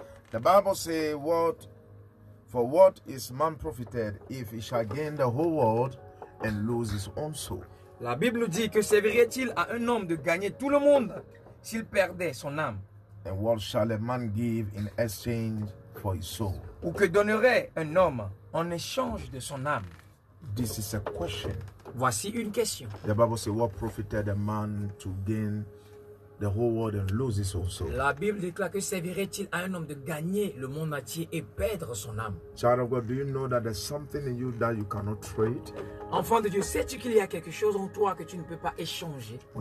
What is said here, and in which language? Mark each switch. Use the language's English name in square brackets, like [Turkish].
[English] The Bible says, for what is man profited if he shall gain the whole world and lose his own soul? [French] La Bible dit que servirait-il à un homme de gagner tout le monde s'il perdait son âme? [English] And what shall a man give in exchange for his soul? [French] Ou que donnerait un homme en échange de son âme? [English] This is a question. [French] Voici une question. [English] The Bible says, what profited a man to gain the whole world and lose his own soul? [French] La Bible déclare que servirait-il à un homme de gagner le monde entier et perdre son âme? [English] Child of God, do you know that there's something in you that you cannot trade? [French] Enfant de Dieu, sais-tu qu'il y a quelque chose en toi que tu ne peux pas échanger?